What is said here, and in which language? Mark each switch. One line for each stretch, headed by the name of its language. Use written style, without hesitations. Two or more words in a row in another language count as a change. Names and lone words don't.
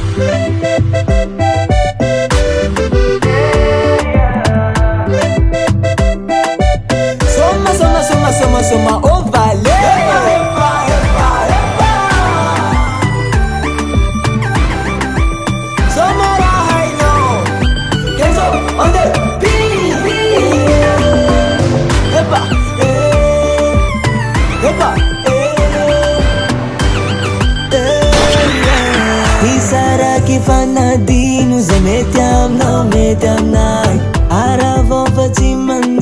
Malagasy: Soma o vale. Soma raha hainao.
English: Kenzo on the beat. Epa, epa,
Malagasy: Hisaraky fanadino zay mety aminao mety aminay. Aravôva tsy